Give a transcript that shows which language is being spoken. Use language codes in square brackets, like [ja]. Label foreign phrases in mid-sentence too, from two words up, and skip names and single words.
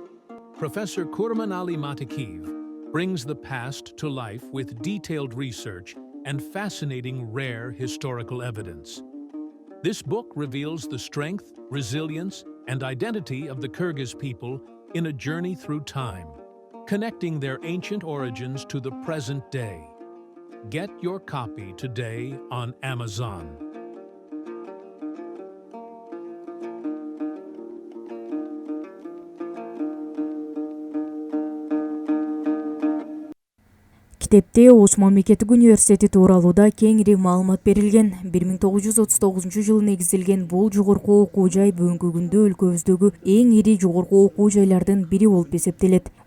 [en] Professor Kurmanali Matikeev brings the past to life with detailed research and fascinating rare historical evidence. This book reveals the strength, resilience, and identity of the Kyrgyz people in a journey through time, connecting their ancient origins to the present day. Get your copy today on Amazon. [ky] Китепте Ош мамлекеттик университети тууралууда кеңири маалымат берилген. 1939 жылы негизделген бул жогорку окуу жай бүгүнкү күндө өлкөбүздөгү эң ири жогорку окуу жайлардын бири болуп эсептелет.